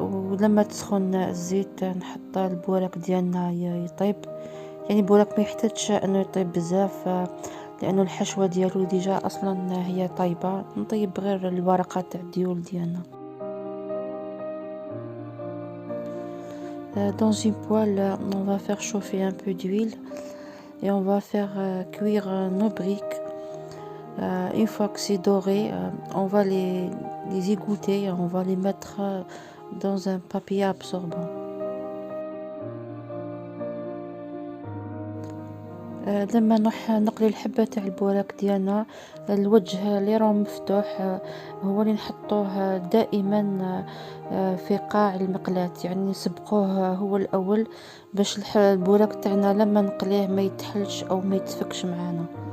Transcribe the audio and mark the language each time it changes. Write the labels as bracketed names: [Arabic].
[Arabic] ولما تسخن الزيت نحط البوراك ديالنا يطيب. يعني البوراك ما يحتاجش انه يطيب بزاف، لانه الحشوه ديالو ديجا اصلا هي طيبه. نطيب غير الورقه تاع الديول ديالنا. [French] Dans une poêle, on va faire chauffer un peu d'huile et on va faire cuire nos briques. Une fois que c'est doré, on va les égoutter, on va les mettre dans un papier absorbant. [Arabic] لما نقلي الحبة تاع البوراك ديالنا، الوجه اللي راه مفتوح هو اللي نحطوه دائما في قاع المقلاة، يعني نسبقوه هو الاول باش البوراك تاعنا لما نقليه ما يتحلش او ما يتفكش معانا.